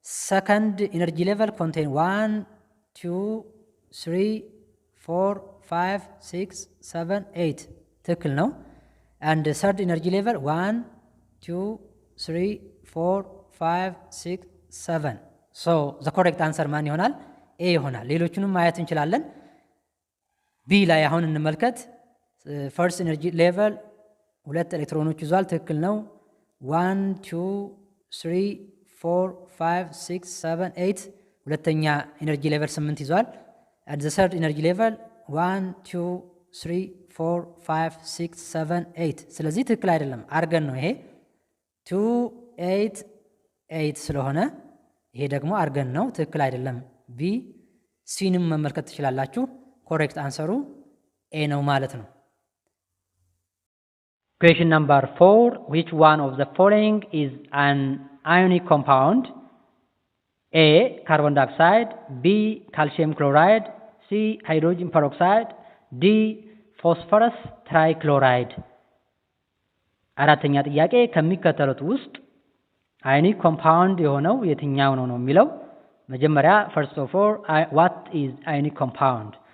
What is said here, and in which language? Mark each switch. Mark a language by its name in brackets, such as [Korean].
[English] second energy level contain 1, 2, 3, 4, 5, 6, 7, 8 [Amharic] ትክክል ነው። [English] And third energy level 1, 2, 3, 4, 5, 6, 7. So the correct answer [Amharic] ማን ይሆናል? ኤ ይሆናል። ሌሎቹንም ማየት እንችላለን። ቢ ላይ አሁን እንመልከት። ፈርስት ኤነርጂ ሌቨል 2 ኤሌክትሮኖች ይዟል። ትክክል ነው። 1 2 3 4 5 6 7 8 ሁለተኛ ኤነርጂ ሌቨል 8 ይዟል። [English] at the third energy level [Amharic] 1 2 3 4 5 6 7 8 ስለዚህ ትክክል አይደለም። አርገን ነው ይሄ 2 8 8 ስለሆነ ይሄ ደግሞ አርገን ነው፣ ትክክል አይደለም። ቢ ሲንም መመልከት ትችላላችሁ። ኮሬክት አንሰሩ ኤ ነው ማለት ነው። [English] Question number 4, which one of the following is an ionic compound? A, carbon dioxide, B, calcium chloride, C, hydrogen peroxide, D, phosphorus trichloride። [Amharic] አራተኛ ጥያቄ ከሚከተሉት ውስጥ [English] ionic compound [Amharic] የሆነው የትኛው ነው የሚለው። መጀመሪያ [English] first of all, what is ionic compound?